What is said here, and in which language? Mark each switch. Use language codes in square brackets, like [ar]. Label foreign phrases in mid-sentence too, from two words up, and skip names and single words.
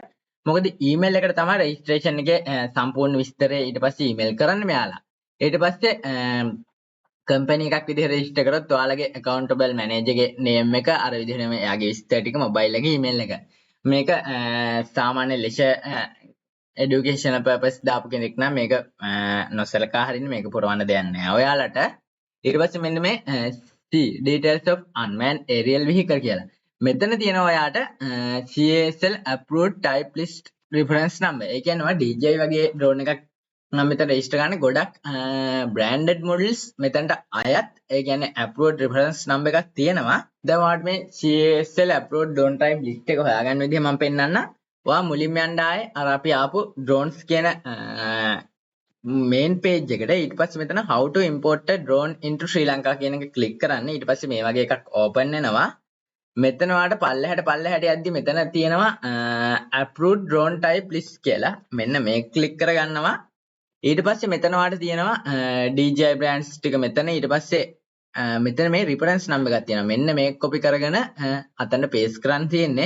[si] මොකද ඊමේල් එකට තමයි රෙජිස්ට්‍රේෂන් එකේ සම්පූර්ණ විස්තරය ඊට පස්සේ ඊමේල් කරන්න මෙයාලා. ඊට පස්සේ කම්පැනි එකක් විදිහට රෙජිස්ටර් කරොත් ඔයාලගේ [en] accountable manager [si] ගේ name එක අර විදිහටම එයාගේ විස්තර ටික මොබයිල් එකේ ඊමේල් එක. මේක සාමාන්‍ය [en] leisure educational purpose [si] දාපු කෙනෙක් නම් මේක නොසලකා හරින්නේ මේක පුරවන්න දෙයක් නැහැ ඔයාලට. ඊට පස්සේ මෙන්න මේ [en] details of unmanned aerial vehicle [si] කියලා. මෙතන තියෙනවා ඔයාට [en] CASL approved type list reference number. [si] ඒ කියන්නේ ඔයා DJI වගේ drone එකක් නම් මෙතන register ගන්න ගොඩක් [en] branded models [si] මෙතනට අයත් ඒ කියන්නේ [en] approved reference number [si] එකක් තියෙනවා. දැන් ඔයාලට මේ [en] CASL approved drone type list [si] එක හොයාගන්න විදිහ මම පෙන්නන්නම්. ඔයා මුලින්ම යන්න ආයේ අර අපි ආපු drones කියන [en] main page [si] එකට. ඊට පස්සේ මෙතන [en] how to import a drone into Sri Lanka [si] කියන එක click කරන්න. ඊට පස්සේ මේ වගේ එකක් open වෙනවා. මෙතන ඔයාලට පල්ලෙහාට යද්දි මෙතන තියෙනවා [en] approved drone type list [si] කියලා. මෙන්න මේක click කරගන්නවා. ඊට පස්සේ මෙතන ඔයාලට තියෙනවා DJI brands ටික මෙතන. ඊට පස්සේ මෙතන මේ [en] reference number [si] එකක් තියෙනවා. මෙන්න මේක copy කරගෙන අතන paste කරන්න තියෙන්නේ.